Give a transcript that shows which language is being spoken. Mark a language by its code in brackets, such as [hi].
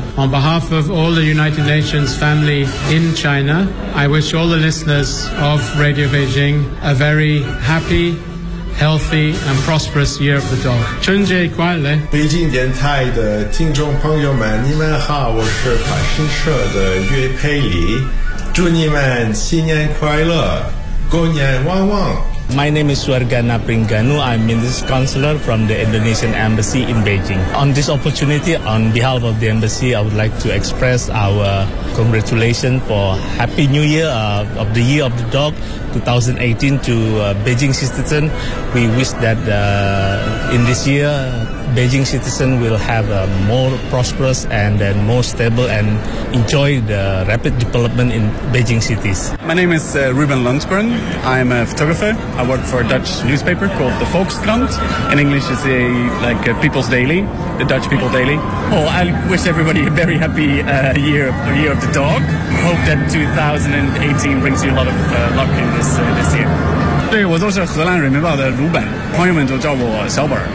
[en] On behalf of all the United Nations family in China, I wish all the listeners of Radio Beijing a very happy, healthy, and prosperous Year of the Dog. [zh] 春节快乐！北京电台的听众朋友们，你们好，我是法新社的岳佩里，祝你们新年快乐，狗年旺旺。 [en] My name is Suargana Pringanu. I'm Minister's Counselor from the Indonesian Embassy in Beijing. On this opportunity, on behalf of the Embassy, I would like to express our congratulations for Happy New Year of the Year of the Dog 2018 to Beijing citizen. We wish that in this year, Beijing citizen will have a more prosperous and more stable and enjoy the rapid development in Beijing cities. My name is Ruben Lundgren. I'm a photographer. I work for a Dutch newspaper called the Volkskrant. In English, it's a, like a People's Daily, the Dutch People Daily. Oh, I wish everybody a very happy year of the dog. Hope that 2018 brings you a lot of luck in this, this year. [zh] 对，我就是荷兰人民报的鲁本，朋友们就叫我小本。